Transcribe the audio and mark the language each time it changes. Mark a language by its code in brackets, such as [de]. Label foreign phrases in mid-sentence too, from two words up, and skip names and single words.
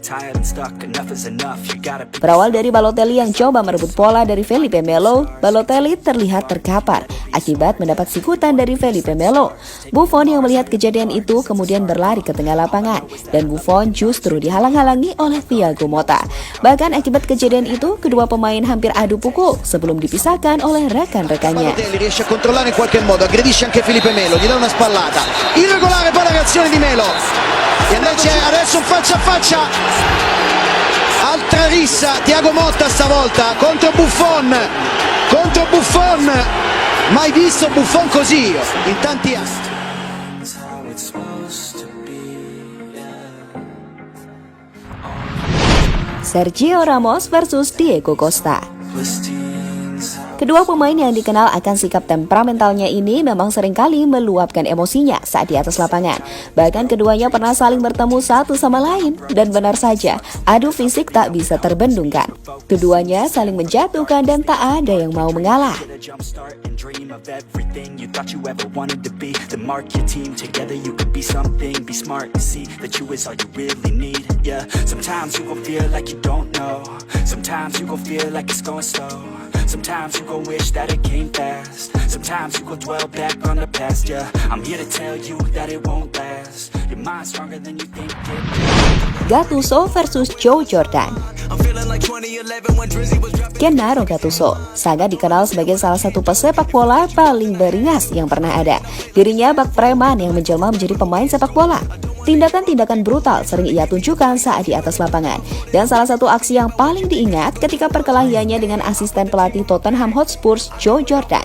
[id] Berawal dari Balotelli yang coba merebut bola dari Felipe Melo, Balotelli terlihat terkapar akibat mendapat sikutan dari Felipe Melo. Buffon yang melihat kejadian itu kemudian berlari ke tengah lapangan dan Buffon justru dihalang-halangi oleh Thiago Motta. Bahkan akibat kejadian itu, kedua pemain hampir adu pukul sebelum dipisahkan oleh rekan-rekannya. [it] Balotelli riesce a controllare in qualche modo, aggredisce anche Felipe Melo, gli dà una spallata. Irregolare poi la reazione di Melo. E invece adesso un faccia a faccia. Altra rissa, Thiago Motta stavolta contro Buffon. Mai visto Buffon così in tanti anni. [id] Sergio Ramos versus Diego Costa. Kedua pemain yang dikenal akan sikap temperamentalnya ini memang seringkali meluapkan emosinya saat di atas lapangan. Bahkan keduanya pernah saling bertemu satu sama lain. Dan benar saja, adu fisik tak bisa terbendungkan. Keduanya saling menjatuhkan dan tak ada yang mau mengalah. [en] Sometimes you gon' wish that it came fast. Sometimes you gon' dwell back on the past, yeah. I'm here to tell you that it won't last. Your mind's stronger than you think it. [id] Gattuso versus Joe Jordan. Gennaro Gattuso sangat dikenal sebagai salah satu pesepak bola paling beringas yang pernah ada. Dirinya bak preman yang menjelma menjadi pemain sepak bola. Tindakan-tindakan brutal sering ia tunjukkan saat di atas lapangan. Dan salah satu aksi yang paling diingat ketika perkelahiannya dengan asisten pelatih Tottenham Hotspur, Joe Jordan.